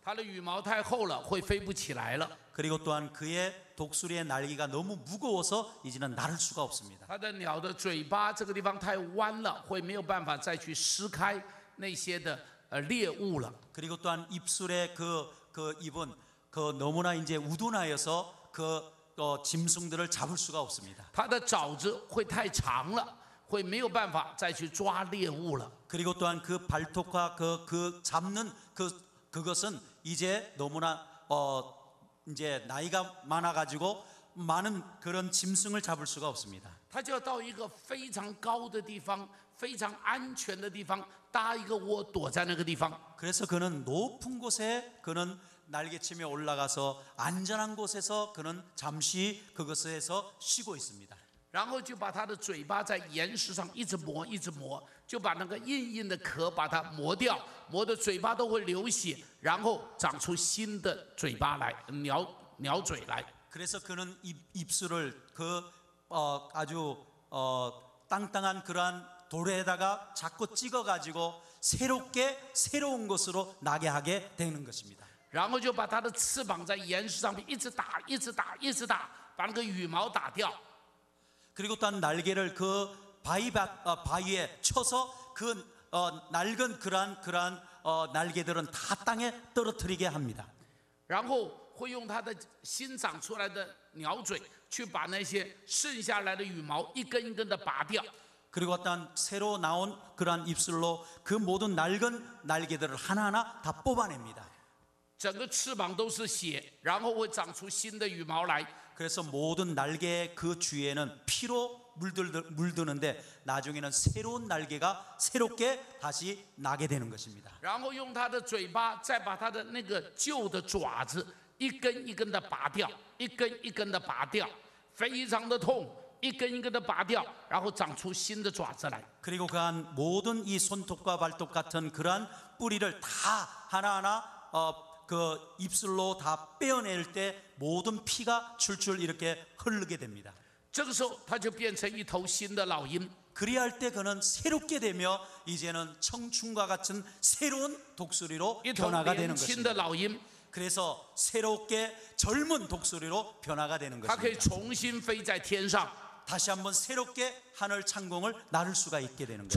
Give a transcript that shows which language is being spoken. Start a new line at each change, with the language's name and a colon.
Chinese: 他的羽毛太厚了，会飞不起来了。
Korean: 그리고 또한 그의 독수리의 날개가 너무 무거워서 이제는 날을 수가 없습니다.
Chinese: 他的鸟的嘴巴这个地方太弯了，会没有办法再去撕开那些的猎物了。
Korean: 그리고 또한 입술에 그 입은 너무나 이제 우둔하여서 짐승들을 잡을 수가 없습니다.
Chinese: 它的爪子会太长了，会没有办法再去抓猎物了。
Korean: 그리고 또한 그 발톱과 그 잡는 그것은 이제 너무나 이제 나이가 많아가지고 많은 그런 짐승을 잡을 수가 없습니다.
Chinese: 它就要到一个非常高的地方，非常安全的地方，搭一个窝，躲在那个地方。
Korean: 그래서 그는 높은 곳에 그는 날개치며 올라가서 안전한 곳에서 그는 잠시 그것에서 쉬고 있습니다.
Chinese: 然后就把它的嘴巴在岩石上一直磨，一直磨，就把那个硬硬的壳把它磨掉，磨的嘴巴都会流血，然后长出新的嘴巴来，鸟嘴来。
Korean: 그래서 그는 입술을 아주 땅땅한 그러한 돌에다가 자꾸 찍어가지고 새로운 것으로 나게 하게 되는 것입니다.
Chinese: 然后就把它的翅膀在岩石上面一直打，一直打，一直打，把那个羽毛打掉。
Korean: 그리고 또한 날개를 그 바위에 쳐서 그 낡은 그러한 날개들은 다 땅에 떨어뜨리게 합니다.
Chinese: 然后会用它的新长出来的鸟嘴去把那些剩下来的羽毛一根一根的拔掉。
Korean: 그리고 어떤 새로 나온 그러한 입술로 그 모든 낡은 날개들을 하나하나 다 뽑아냅니다.
Chinese: 整个翅膀都是血，然后会长出新的羽毛来。
Korean: 그래서 모든 날개 그 주위에는 피로 물드는데 나중에는 새로운 날개가 새롭게 다시 나게 되는 것입니다.
Chinese: 然后用它的嘴巴再把它的那个旧的爪子一根一根的拔掉，一根一根的拔掉，非常的痛，一根一根的拔掉，然后长出新的爪子来。
Korean: 그리고 그한 모든 이 손톱과 발톱 같은 그러한 뿌리를 다 하나하나 그 입술로 다 빼어낼 때 모든 피가 줄줄 이렇게 흐르게 됩니다.
Chinese: 这个时候，它就变成一头新的老鹰。
Korean: 그리할 때 그는 새롭게 되며 이제는 청춘과 같은 새로운 독수리로
Chinese: 一头
Korean: 변화가
Chinese: 年
Korean: 되는
Chinese: 轻的
Korean: 것입니다.
Chinese: 老鹰，
Korean: 그래서 새롭게 젊은 독수리로 변화가 되는
Chinese: 它可以
Korean: 것입니다.
Chinese: 重新飞在天上，
Korean: 다시 한번 새롭게 하늘 창공을 나를 수가 있게 되는